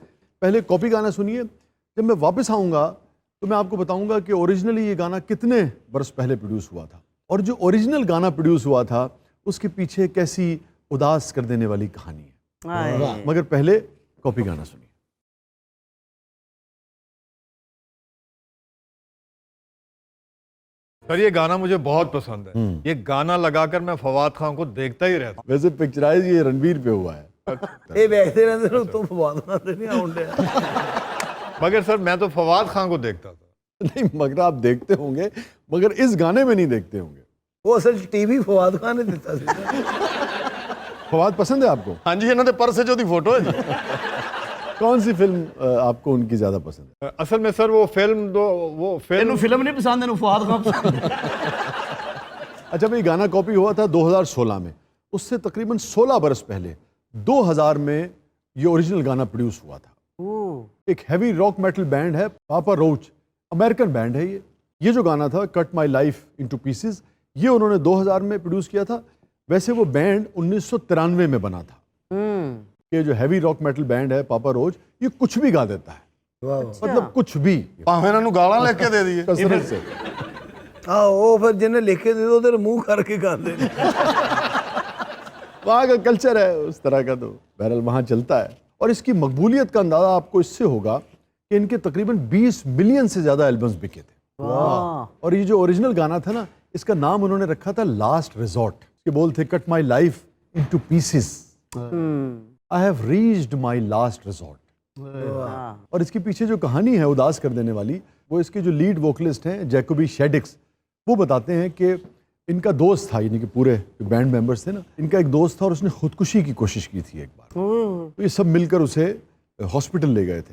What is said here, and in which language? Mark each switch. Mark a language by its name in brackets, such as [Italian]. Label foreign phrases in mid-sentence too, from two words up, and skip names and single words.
[Urdu] پہلے کاپی گانا سنیے, جب میں واپس آؤں گا تو میں آپ کو بتاؤں گا کہ اوریجنلی یہ گانا کتنے برس پہلے پروڈیوس ہوا تھا اور جو اوریجنل گانا پروڈیوس ہوا تھا اس کے پیچھے کیسی اداس کر دینے والی کہانی ہے. مگر پہلے کاپی گانا سنیے. سر یہ گانا مجھے بہت پسند ہے. یہ گانا لگا کر میں فواد خان کو دیکھتا ہی رہتا ہوں. ویسے پکچرائز یہ رنبیر پہ ہوا ہے. [Punjabi] ਇਹ ਵੇਖਦੇ ਰਹਿੰਦੇ ਨੇ ਉਤੋਂ ਫਵਾਦ ਖਾਨ ਤੇ ਨਹੀਂ ਆਉਣ ਡਿਆ. [Urdu] مگر سر میں تو فواد خان کو دیکھتا تھا. نہیں, مگر آپ دیکھتے ہوں گے مگر اس گانے میں نہیں دیکھتے ہوں گے. [Punjabi] ਉਹ ਅਸਲ 'ਚ ਟੀਵੀ فواد ਖਾਨ ਨੇ ਦਿੱਤਾ ਸੀ. [Urdu] فواد پسند ہے آپ کو؟ ہاں جی, انہوں نے پرس جو دی فوٹو ہے جی. کون سی فلم آپ کو ان کی زیادہ پسند ہے؟ اصل میں سر وہ فلم فلم نہیں پسند ہے, فواد خان پسند. اچھا بھائی, گانا کاپی ہوا تھا 2016 میں. اس سے تقریباً 16 برس پہلے 2000 میں یہ اوریجنل گانا پروڈیوس ہوا تھا. ایک [English] heavy rock metal band [Urdu] ہے پاپا روچ, [English] American band [Urdu] ہے یہ. یہ جو گانا تھا کٹ مائی لائف انٹو پیسز, یہ انہوں نے 2000 میں پروڈیوس کیا تھا. ویسے وہ بینڈ 1993 میں بنا تھا. یہ جو [English] heavy rock metal band [Urdu] ہے پاپا روچ, یہ کچھ بھی گا دیتا ہے, مطلب کچھ بھی. [Punjabi] ਭਾਵੇਂ ਇਹਨਾਂ ਨੂੰ ਗਾਲਾਂ ਲਿਖ ਕੇ ਦੇ ਦਈਏ. [Urdu] کثرت سے. [Punjabi] ਹਾਂ, ਉਹ ਫਿਰ ਜਿਹਨੇ ਲਿਖ ਕੇ ਦੇ ਦੋ ਉਹਦੇ ਮੂੰਹ ਕਰਕੇ ਗਾਉਂਦੇ ਨੇ. [Urdu] وہاں کا کلچر ہے اس طرح کا, تو بہرحال وہاں چلتا ہے. اور اس کی مقبولیت کا اندازہ آپ کو اس سے ہوگا کہ ان کے تقریباً 20 ملین سے زیادہ البمز بکے تھے. اور یہ جو اوریجنل گانا تھا نا, اس کا نام انہوں نے رکھا تھا لاسٹ ریزورٹ. اس کے بول تھے [English] cut my life into pieces, I have reached my last resort. [Urdu] اور اس کے پیچھے جو کہانی ہے اداس کر دینے والی, وہ اس کے جو [English] lead vocalist [Urdu] ہیں جیکوبی شیڈکس, وہ بتاتے ہیں کہ ان کا دوست تھا, یعنی کہ پورے [English] band members [Urdu] تھے نا, ان کا ایک دوست تھا اور اس نے خودکشی کی کوشش کی تھی ایک بار. تو یہ سب مل کر اسے ہاسپٹل لے گئے تھے.